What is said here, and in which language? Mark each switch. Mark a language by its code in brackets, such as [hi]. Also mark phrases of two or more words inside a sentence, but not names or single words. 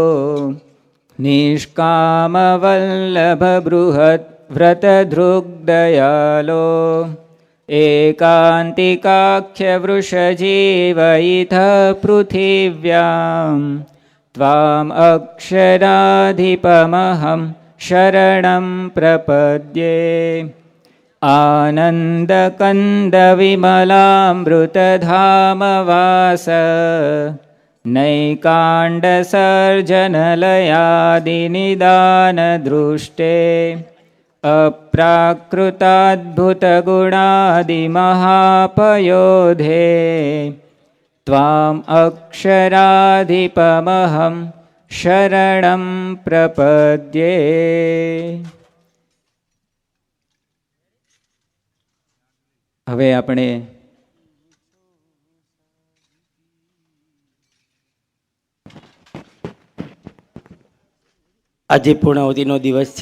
[sa] નિષ્કામ વલ્લભ બૃહદ વ્રત ધ્રુગ દયાલો એકાંતિકાખ્ય વૃષજીવઈથ પૃથિવ્યામ ત્વામ અક્ષરાધિપમહં શરણં પ્રપદ્યે. आनन्दकन्दविमलामृतधामवास नैकाण्डसर्जनलयादिनिदानदृष्टे अप्राकृताद्भुतगुणादिमहापयोधे त्वाम् अक्षराधिपमहं शरणं प्रपद्ये. [gu] હવે આપણે આજે પૂર્ણાહુતિનો દિવસ છે.